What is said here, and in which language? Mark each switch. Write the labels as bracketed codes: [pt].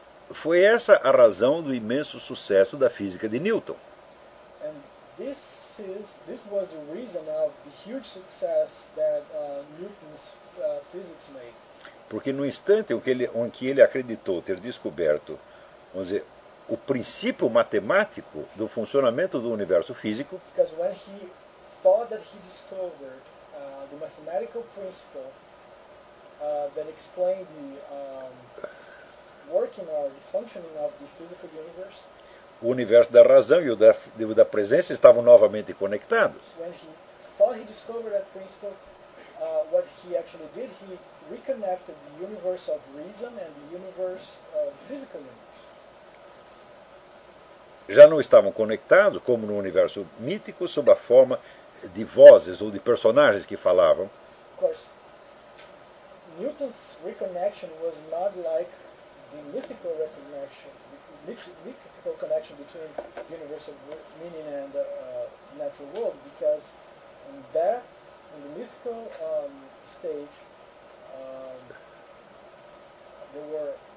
[pt] Foi essa a razão do imenso sucesso da física de Newton. [en] And this was the reason of the huge success that Newton's physics made. [pt] Porque no instante em que ele acreditou ter descoberto, vamos dizer, o princípio matemático do funcionamento do universo físico, [en] because when he thought that he discovered the mathematical principle that explained the working or the functioning of the physical universe. [pt] O universo da razão e o da presença estavam novamente conectados. [en] When he thought he discovered that principle, what he actually did, he reconnected the universe of reason and the universe of physical universe. [pt] Já não estavam conectados, como no universo mítico, sob a forma de vozes ou de personagens que falavam. [en] Of course, Newton's reconnection was not like the mythical reconnection, mythical connection between the universal meaning and the natural world, because in that, in the mythical stage, there were...